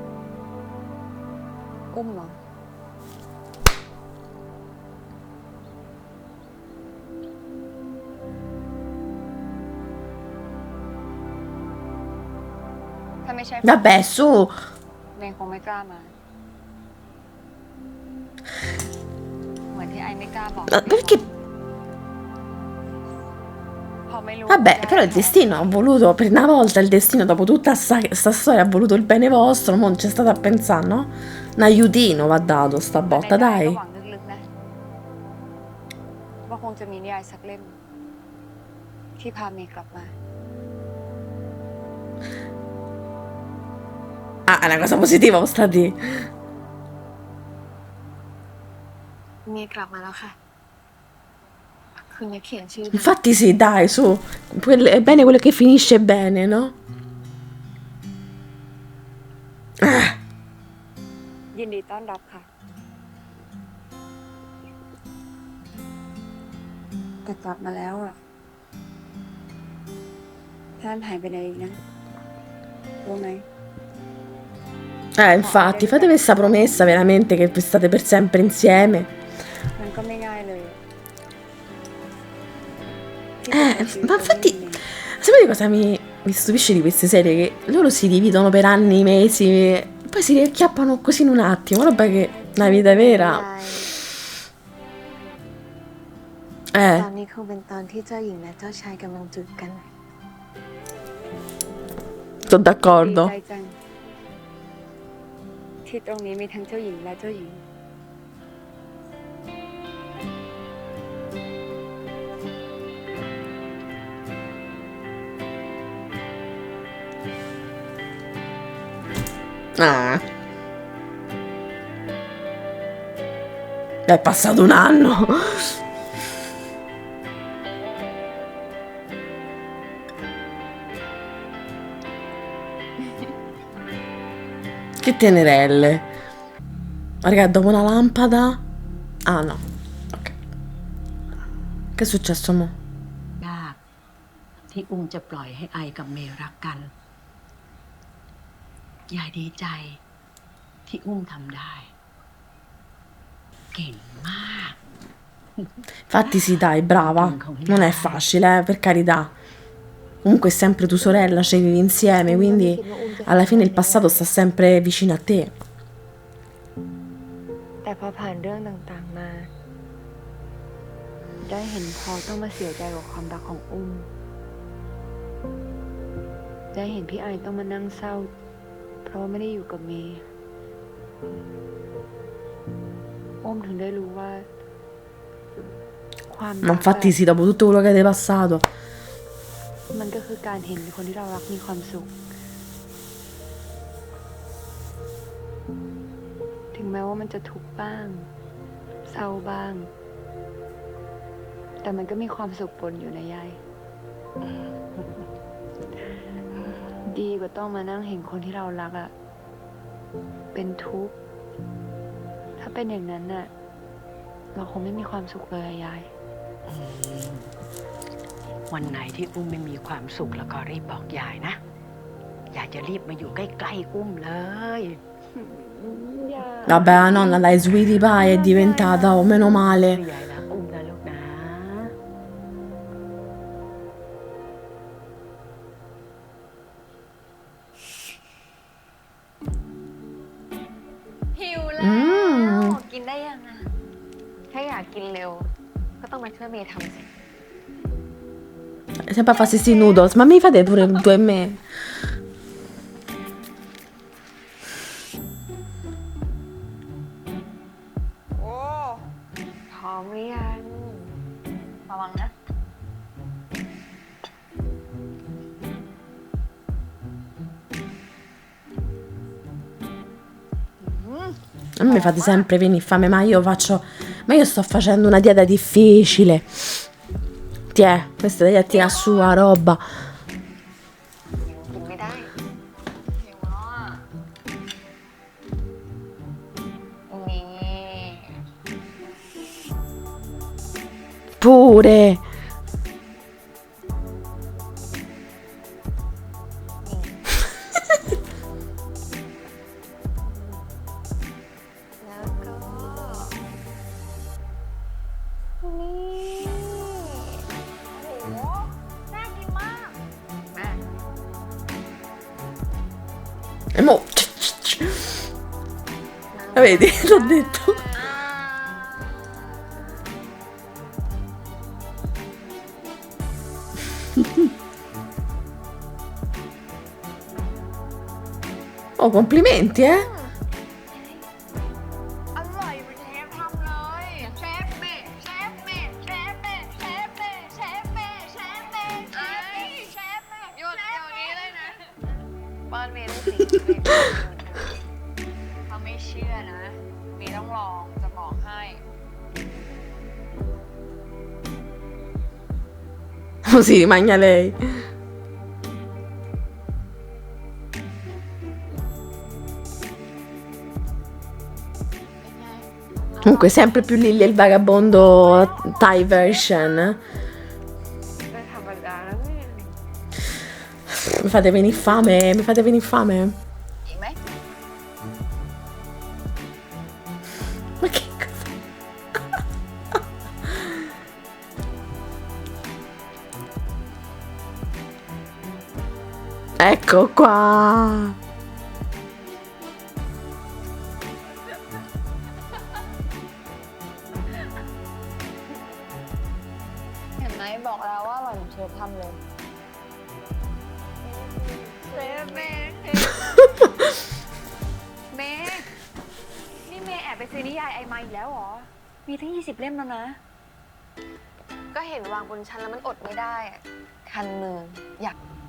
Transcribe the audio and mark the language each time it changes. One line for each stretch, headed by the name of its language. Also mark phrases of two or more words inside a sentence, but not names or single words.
Thai: อุ้มเหรอ ถ้าไม่ใช่
Italian: Vabbè, su.
Thai: เมย์คงไม่กล้ามา เหมือนที่ไอไม่กล้าบอก
Italian: Ma perché?
Thai: พอไม่รู้
Italian: Vabbè, però il destino ha voluto, per una volta il destino, dopo tutta sta storia, ha voluto il bene vostro, non c'è stato a pensare, no? Un aiutino va dato, sta
Thai: แต่
Italian: botta,
Thai: ในใจก็
Italian: dai.
Thai: หวังลึกๆนะ ว่าคงจะมีนิยายสักเล่ม ที่พาเมย์กลับมา
Italian: Ah, è una cosa positiva, lo sta di.
Thai: เมย์กลับมาแล้วค่ะ คือเมย์เขียนชื่อ
Italian: Infatti sì, dai, su. È bene quello che finisce bene, no? Ah,
Thai: ยินดีต้อนรับค่ะ แต่กลับมาแล้วอ่ะ ท่านหายไปไหนอีกนะ รู้ไหม
Italian: infatti, fate questa promessa veramente che state per sempre insieme.
Thai: มันก็ไม่ง่ายเลย
Italian: Ma infatti, sapete cosa mi stupisce di queste serie? Che loro si dividono per anni, mesi, poi si riacchiappano così in un attimo, roba che nella vita vera.
Thai: ตอนนี้คงเป็นตอนที่เจ้าหญิงและเจ้าชายกำลังจูบกัน
Italian: Sono
Thai: ดี
Italian: d'accordo.
Thai: ใจจัง ที่ตรงนี้มีทั้งเจ้าหญิงและเจ้าหญิง
Italian: Ah. È passato un anno. Che tenerelle. Raga, dopo una lampada. Ah no. Ok. Che è successo mo?
Thai: ยากที่อุ้มจะปล่อยให้ไอกับเมย์รักกัน ยายดีใจที่อุ้มทำได้ เก่งมาก
Italian: Infatti sì, dai, brava. Non è facile, per carità. Comunque è sempre tua sorella, cioè vivi insieme, quindi alla fine il passato sta sempre vicino a te.
Thai: แต่พอผ่านเรื่องต่างๆมา ด ได้เห็นพอต้องมาเสียใจกับความรักของอุ้ม ได้เห็นพี่ไอต้องมานั่งเศร้า เพราะไม่ได้อยู่กับเมย์อุ้มถึงได้รู้ว่าความรั
Italian: Ma infatti sì, dopo tutto quello che avete passato.
Thai: มันก็คือการเห็นคนที่เรารักมีความสุข ถึงแม้ว่ามันจะทุกข์บ้าง เศร้าบ้าง แต่มันก็มีความสุขปนอยู่นะยาย ดีกว่าต้องมานั่งเห็นคนที่เรารักอะเป็นทุกข์ ถ้าเป็นอย่างนั้นน่ะ เราคงไม่มีความสุขเลยอะยาย วันไหนที่อุ้มไม่มีความสุขแล้วก็รีบบอกยายนะ ยายจะรีบมาอยู่ใกล้ๆอุ้มเลย
Italian: Vabbè, la nonna, la Sweetie Pie è diventata, oh, meno male.
Thai: ยายรักอุ้มนะลูกนะ หิวแล้ว กินได้ยังอ่ะ ถ้าอยากกินเร็ว ก็ต้องมาช่วยเมย์ทำสิ
Italian: Sempre a fare questi noodles, ma mi fate pure due e me.
Thai: โอ้พร้อมหรือยังระวังนะ
Italian: A me fate sempre venire fame, ma io faccio. Ma io sto facendo una dieta difficile. Tiè, questa è dieta sua roba.
Thai: กินไม่ได้หิวแล้วอ่ะนี่
Italian: Pure.
Thai: แล้วก็นี่โอ้โหน่ากินมากแม่
Italian: E mo. Vedi, l'ho detto. Oh, complimenti, eh?
Thai: อร่อยเหมือนเชฟทำเลยเชฟเมย์เชฟเมย์เชฟเมย์เชฟเมย์เชฟเมย์เชฟเมย์เชฟเมย์เชฟเมย์หยุดเดี๋ยวนี้เลยนะป้อนเมย์ได้สิเขาไม่เชื่อนะเมย์ต้องลองจะบอกให้
Italian: Così mangia lei. Comunque sempre più Lily il vagabondo
English: Thai version.
Thai: ไม่ธรรมดาแล้วเนี่ย
Italian: Mi fate venire fame, mi fate venire fame.
Thai: อีกไหม
Italian: Ma che cosa? Ecco qua.
Thai: เห็นไหมบอกแล้วว่าอร่อยเหมือนเชฟทำเลยเชฟเมย์เมย์นี่เมย์แอบไปซื้อนิยายไอมาอีกแล้วเหรอ มีทั้ง20 เล่มแล้วนะ ก็เห็นวางบนชั้นแล้วมันอดไม่ได้อะคันมืออยาก